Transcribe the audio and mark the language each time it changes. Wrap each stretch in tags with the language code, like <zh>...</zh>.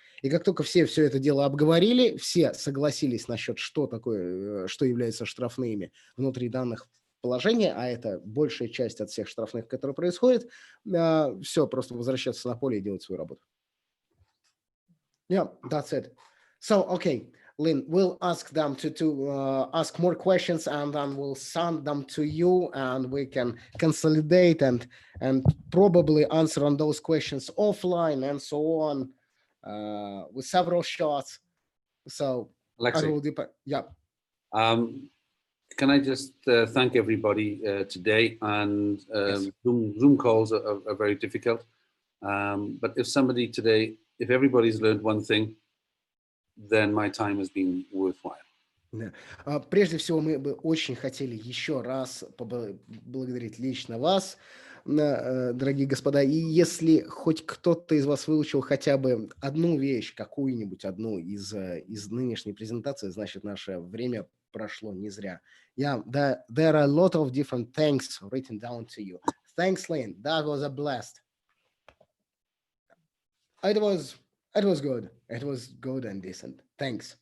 <ru>И как только все это дело обговорили, все согласились насчет, что такое, что является штрафными внутри данных положения, а это большая часть от всех штрафных, которые происходят, все, просто возвращаться на поле и делать свою работу.</ru> <en>Yeah, that's it. So, okay, Lynn, we'll ask them to ask more questions, and then we'll send them to you, and we can consolidate and probably answer on those questions offline and so on with several shots. So, Alexei, yeah. Can I just thank everybody today? And Yes. Zoom calls are very difficult. But if everybody's learned one thing, then my time has been worthwhile.</en> <ru>Да. Прежде всего, мы бы очень хотели еще раз поблагодарить лично вас, дорогие господа. И если хоть кто-то из вас выучил хотя бы одну вещь, какую-нибудь одну из нынешней презентации, значит, наше время прошло не зря.</ru> <en>Yeah, there are a lot of different thanks written down to you. Thanks, Lynn. That was a blast. It was good. It was good and decent. Thanks.</en>